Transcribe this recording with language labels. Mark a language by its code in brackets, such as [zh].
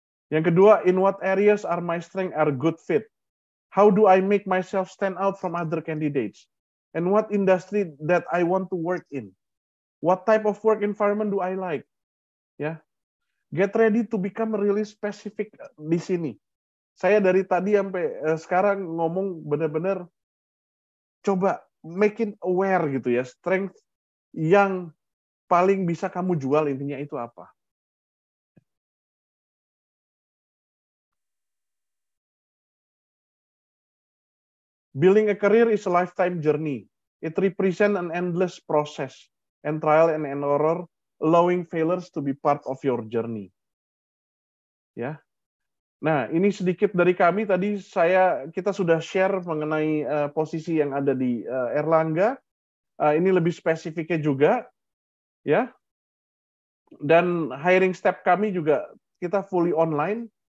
[id] Yang kedua, [en] in what areas are my strength are good fit? How do I make myself stand out from other candidates? And what industry that I want to work in? What type of work environment do I like? Ya, get ready to become really specific [id] di sini. Saya dari tadi sampai sekarang ngomong benar-benar coba making aware gitu ya, strength yang paling bisa kamu jual intinya itu apa. [en] Building a career is a lifetime journey. It represents an endless process and trial and error, allowing failures to be part of your journey. [id] Ya. Nah, ini sedikit dari kami. Tadi kita sudah share mengenai posisi yang ada di Erlangga. Ini lebih spesifiknya juga, ya. Dan hiring step kami juga kita fully online.